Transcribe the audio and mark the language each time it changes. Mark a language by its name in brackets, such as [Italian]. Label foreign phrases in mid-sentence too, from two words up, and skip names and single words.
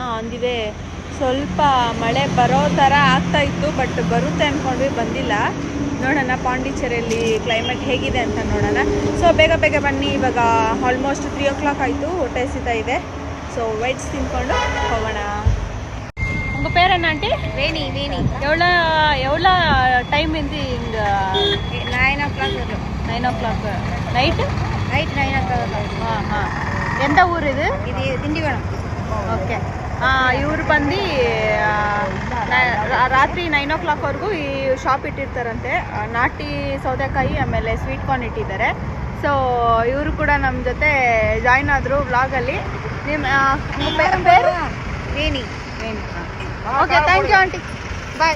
[English] on the way [Kannada] ಸ್ವಲ್ಪ ಮಳೆ ಬರೋ ಥರ ಆಗ್ತಾ ಇತ್ತು, ಬಟ್ ಬರುತ್ತೆ ಅಂದ್ಕೊಂಡ್ವಿ, ಬಂದಿಲ್ಲ. ನೋಡೋಣ ಪಾಂಡಿಚೇರಿಯಲ್ಲಿ ಕ್ಲೈಮೇಟ್ ಹೇಗಿದೆ ಅಂತ ನೋಡೋಣ. ಸೊ ಬೇಗ ಬನ್ನಿ. ಇವಾಗ [English] almost 3 o'clock [Kannada] ಆಯಿತು, ಹೊಟ್ಟೆ ಹಸಿತಾ ಇದೆ. ಸೊ ವೆಜ್ ತಿನ್ಕೊಂಡು ಹೋಗೋಣ. [Tamil] உங்கள் பேர் என்ன ஆண்டி? வேணி. எவ்வளோ டைம் இருந்து இங்கே? 9 o'clock வரும். 9 o'clock நைட்டு 9 o'clock. எந்த ஊர் இது? திண்டிவனம். [Kannada] ಓಕೆ. ಇವರು ಬಂದು ರಾತ್ರಿ 9 o'clockವರೆಗೂ ಈ ಶಾಪ್ ಇಟ್ಟಿರ್ತಾರಂತೆ. ನಾಟಿ ಸೌತೆಕಾಯಿ ಆಮೇಲೆ [English] sweet corn [Kannada] ಇಟ್ಟಿದ್ದಾರೆ. ಸೊ ಇವರು ಕೂಡ ನಮ್ಮ ಜೊತೆ ಜಾಯ್ನ್ ಆದರು ವ್ಲಾಗಲ್ಲಿ. ನಿಮ್ಮ പേര് ವೇಣಿ. [English] okay, thank you aunty, bye.